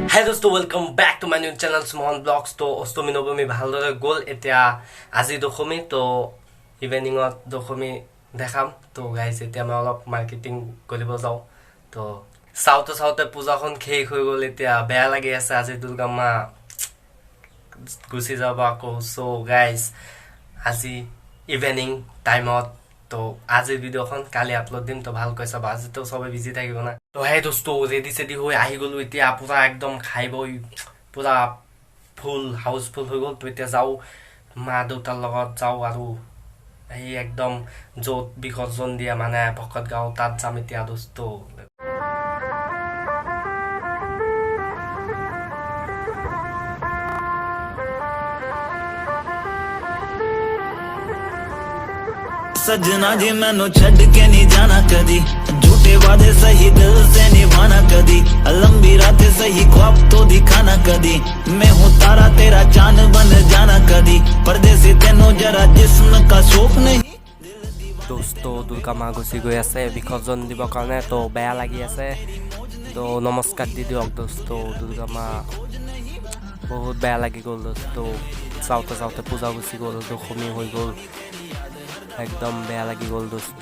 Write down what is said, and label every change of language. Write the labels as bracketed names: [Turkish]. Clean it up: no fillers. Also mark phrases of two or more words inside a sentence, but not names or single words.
[English] दोस्तों welcome back to my new channel small blogs. [Assamese] तो अष्टमी नवमी ভালদৰে গ'ল। এতিয়া আজি দশমী, তো ইভিনিঙত দশমী দেখাম। তো গাইজ এতিয়া মই অলপ মাৰ্কেটিং কৰিব যাওঁ। তো চাওঁতে চাওঁতে পূজাখন শেষ হৈ গ'ল। এতিয়া বেয়া লাগি আছে, আজি দুৰ্গা মা গুচি যাব আকৌ। চ' গাইজ আজি [English] evening time [Assamese] তো আজিৰ ভিডিঅ'খন কালি আপলোড দিম। তো ভালকৈ চাবা, আজিতো সবে বিজি থাকিব না। তো হে দোস্ত ৰেডি চেডি হৈ আহি গ'লো। এতিয়া পুৰা একদম খাই বৈ পুৰা [English] full housefull [Assamese] হৈ গ'ল। তো এতিয়া যাওঁ মা দেউতাৰ লগত যাওঁ আৰু এই একদম য'ত বিসৰ্জন দিয়া মানে ভকত গাঁও তাত যাম এতিয়া দোস্ত। [Hindi] सजना जी मैनू छड़ के नहीं जाना कदी, झूठे वादे सही दिल से निभाना कदी, लंबी रातें सही ख्वाब तो दिखाना कदी, मैं हूँ तारा तेरा चांद बन जाना कदी, परदेसी तेनों जरा जिस्म का शौक नहीं। [Assamese] দোস্ত দুৰ্গা মা গুচি গৈ আছে বিসৰ্জন দিবৰ কাৰণে। তো বেয়া লাগি আছে, তো নমস্কাৰ দি দিয়ক দোস্ত। দুৰ্গা মা বহুত বেয়া লাগি গ'ল দোস্ত। চাওঁতে চাওঁতে পূজা গুচি গ'ল, দশমী হৈ গ'ল, একদম বেয়া লাগি গ'ল দোস্ত।